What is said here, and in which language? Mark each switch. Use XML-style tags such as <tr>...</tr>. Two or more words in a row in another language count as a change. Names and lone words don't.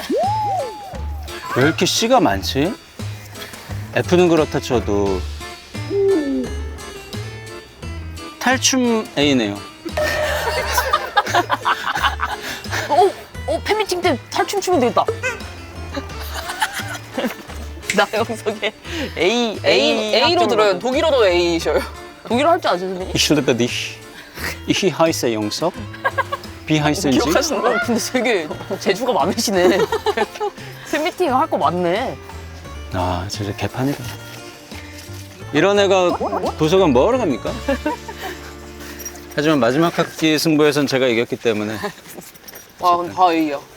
<ko>왜 이렇게 C가 많지? F는 그렇다 쳐도 탈춤 A네요. 팬미팅 때 탈춤 추면 되겠다. 나 영석에 A로 들어요. 독일어도 A셔요. 독일어 할 줄 아세요, 선생님?</ko> <de>Ich liebe dich. Ich heiße 영석. Wie heißen Sie?</de> <ko>기억하시는 거? 근데 되게 재주가 많으시네. 팬미팅 할 거 많네. 아 진짜 개판이다. 이런 애가 도서관 뭐하러 갑니까? 하지만 마지막 학기 승부에선 제가 이겼기 때문에 와 근데 다 A야.</ko>